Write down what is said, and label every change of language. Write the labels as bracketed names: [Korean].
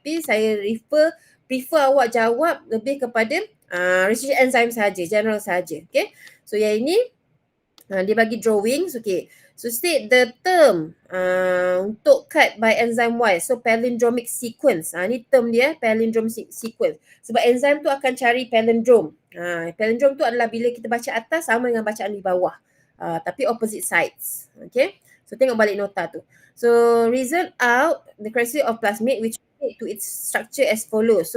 [Malay] Tapi saya prefer awak jawab lebih kepada restriction enzyme saja, general saja. Okay, so yang ini dia bagi drawings. [English] Okay, so state the term [Malay] untuk [English] cut by enzyme Y. [Malay] So palindromic sequence. Ni term dia, palindromic sequence. Sebab enzyme tu akan cari palindrome. Palindrome tu adalah bila kita baca atas sama dengan bacaan di bawah. Tapi [English] opposite sides. [Malay] Okay, so tengok balik nota tu. [English] So reason out the criteria of plasmid which relate to its structure as follows.